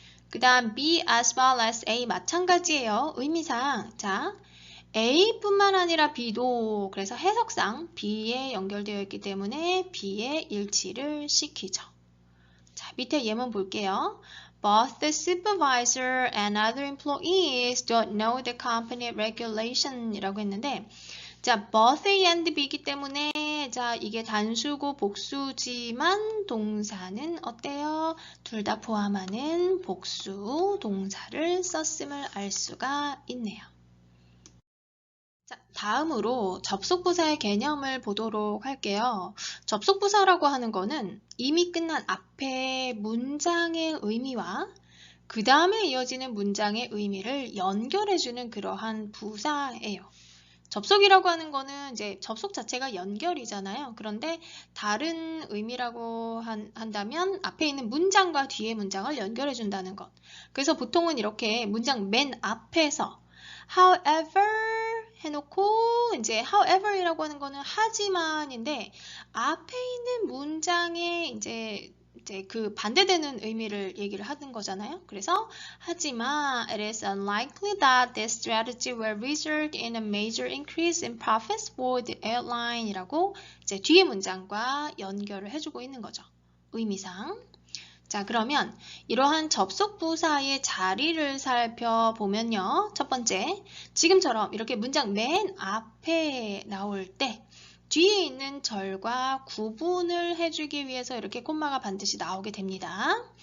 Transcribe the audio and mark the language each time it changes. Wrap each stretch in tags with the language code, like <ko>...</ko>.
<ko>그 다음 B as well as A 마찬가지예요. 의미상 자 A뿐만 아니라 B도 그래서 해석상 B에 연결되어 있기 때문에 B에 일치를 시키죠. 자 밑에 예문 볼게요.</ko> <en>both the supervisor and other employees don't know the company regulation</en> <ko>이라고 했는데, 자, both A and B이기 때문에, 자, 이게 단수고 복수지만 동사는 어때요? 둘 다 포함하는 복수 동사를 썼음을 알 수가 있네요. 자, 다음으로 접속부사의 개념을 보도록 할게요. 접속부사라고 하는 거는 이미 끝난 앞에 문장의 의미와 그 다음에 이어지는 문장의 의미를 연결해주는 그러한 부사예요. 접속이라고 하는 거는 이제 접속 자체가 연결이잖아요. 그런데 다른 의미라고 한다면 앞에 있는 문장과 뒤에 문장을 연결해 준다는 것. 그래서 보통은 이렇게 문장 맨 앞에서 however 해놓고 이제 however이라고 하는 거는 하지만인데 앞에 있는 문장에 이제 그 반대되는 의미를 얘기를 하는 거잖아요. 그래서 하지만</ko> <en>it is unlikely that this strategy will result in a major increase in profits for the airline</en> <ko>이라고 이제 뒤에 문장과 연결을 해주고 있는 거죠. 의미상. 자, 그러면 이러한 접속부사의 자리를 살펴보면요. 첫 번째, 지금처럼 이렇게 문장 맨 앞에 나올 때 뒤에 있는 절과 구분을 해주기 위해서 이렇게 콤마가 반드시 나오게 됩니다.</ko>